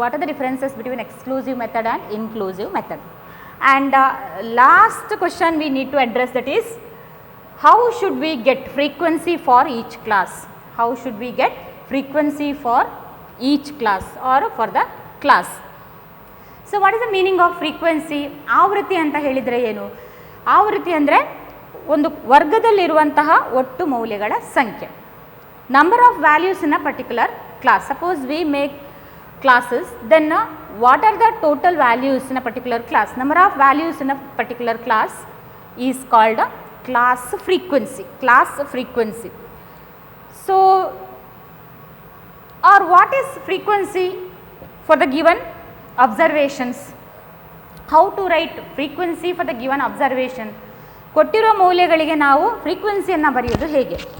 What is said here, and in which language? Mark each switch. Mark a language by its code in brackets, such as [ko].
[en] What are the differences between exclusive method and inclusive method? And last question we need to address, that is how should we get frequency for each class? How should we get frequency for each class or for the class? So what is the meaning of frequency? [kn] ಆವೃತ್ತಿ ಅಂತ ಹೇಳಿದರೆ ಏನು? ಆವೃತ್ತಿ ಅಂದರೆ ಒಂದು ವರ್ಗದಲ್ಲಿರುವಂತಹ ಒಟ್ಟು ಮೌಲ್ಯಗಳ ಸಂಖ್ಯೆ. [en] Number of values in a particular class. Suppose we make classes, then what are the total values in a particular class? Number of values in a particular class is called class frequency. Class frequency. So, or what is frequency for the given observations? How to write frequency for the given observation? [kn] ಕೊಟ್ಟಿರೋ ಮೌಲ್ಯಗಳಿಗೆ ನಾವು ಫ್ರೀಕ್ವೆನ್ಸಿಯನ್ನು ಬರೆಯೋದು ಹೇಗೆ?